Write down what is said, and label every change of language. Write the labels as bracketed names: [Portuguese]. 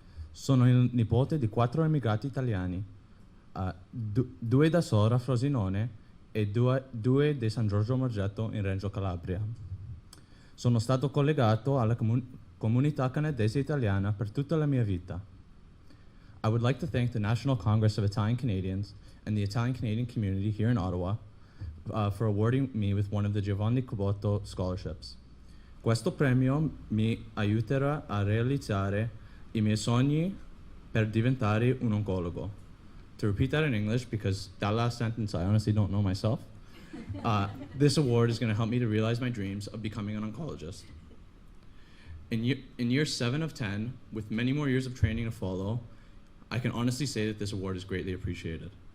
[Italian] Sono il nipote di 4 immigrati italiani, 2 da Sora, Frosinone, e 2 di San Giorgio Morgetto in Reggio Calabria. Sono stato collegato alla comunità canadese italiana per tutta la mia vita. [English] I would like to thank the National Congress of Italian Canadians and the Italian Canadian community here in Ottawa for awarding me with one of the Giovanni Caboto scholarships. [Italian] Questo premio mi aiuterà a realizzare I miei sogni per diventare un oncologo. [English] To repeat that in English, because that last sentence I honestly don't know myself, this award is going to help me to realize my dreams of becoming an oncologist. In year 7 of 10, with many more years of training to follow, I can honestly say that this award is greatly appreciated.